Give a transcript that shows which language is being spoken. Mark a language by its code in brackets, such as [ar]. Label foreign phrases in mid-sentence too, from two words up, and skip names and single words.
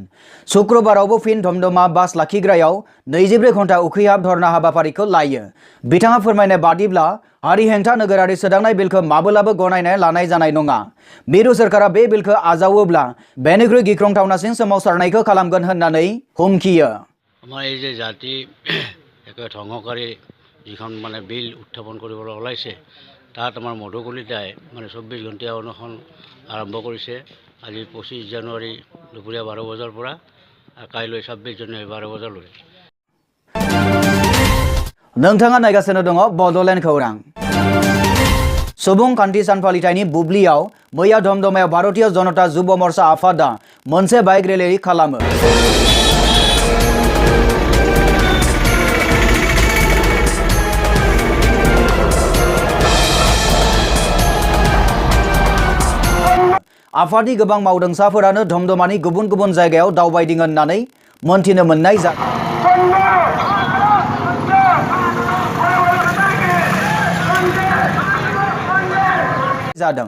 [brx] शुक्रबारावबो फिन धमधमा बास लाखिग्रायाव 24 घन्टा उखैहाब धरना हाबाफारिखौ लायो। बिथाङा फोरमायनाय बादिब्ला हारि हेंथा नोगोरारि सोदांनाय बिलखौ माब्लाबाबो गनायनाय लानाय जानाय नङा। मिरु सोरखारा बे बिलखौ आजावोब्ला बेनिख्रुइ गिख्रंथावनासिन सोमावसारनायखौ खालामगोन होननानै हुमखियो। [as] আমাৰ এই যে জাতি একেবাৰে ধ্বংসকাৰী যিখন মানে বিল উত্থাপন কৰিবলৈ ওলাইছে তাত আমাৰ মধু কলিতাই মানে 24 ঘণ্টীয়া অনশন আৰম্ভ কৰিছে। আজি 25 জানুৱাৰী দুপৰীয়া 12 বজাৰ পৰা কাইলৈ 26 জানুৱাৰী 12 বজালৈ। [brx] नोंथाङा नायगासिनो दङ बड'लेण्ड खौरां। सुबुंखान्थि सान फालिथायनि बुब्लियाव मैया धमधमायाव भारतीय जनता युव मोर्चा आफादा मोनसे बाइक रेली खालामो। आफादनि गोबां मावदांसाफोरानो धमधमानि गुबुन गुबुन जायगायाव दावबायदों होननानै मोनथिनो मोननाय जादों।